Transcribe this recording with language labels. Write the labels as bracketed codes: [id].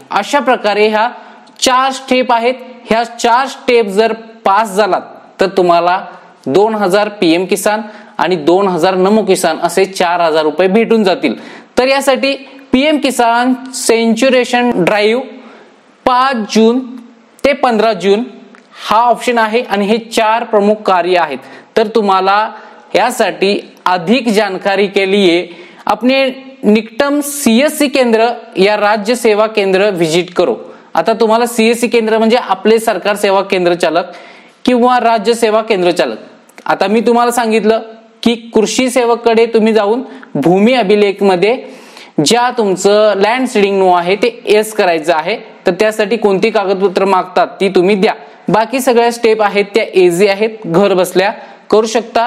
[mr] अशा प्रकारे ह्या 4 स्टेप आहेत। ह्या 4 स्टेप जर पास झालात तर तुम्हाला 2000 पीएम किसान आणि 2000 नमो किसान असे 4000 रुपये भेटून जातील। तर यासाठी पीएम किसान सेंचुरेशन ड्राइव 5 जून ते 15 जून हा ऑप्शन आहे आणि हे 4 प्रमुख कार्य आहेत। तर तुम्हाला यासाठी [hi] अधिक जानकारी के लिए अपने निकटम सीएससी केंद्र या राज्य सेवा केंद्र विजिट करो। [mr] आता तुम्हाला सीएससी केंद्र म्हणजे आपले सरकार सेवा केंद्र चालक किंवा राज्य सेवा केंद्र चालक। आता मी तुम्हाला सांगितलं की कृषी सेवक कडे तुम्ही जाऊन भूमी अभिलेख मध्ये ज्या तुमचं लँड सीडिंग नो आहे ते यस करायचं आहे। तर त्यासाठी कोणती कागदपत्र मागतात ती तुम्ही द्या। बाकी सगळ्या स्टेप आहेत त्या इझी आहेत, घर बसल्या करू शकता।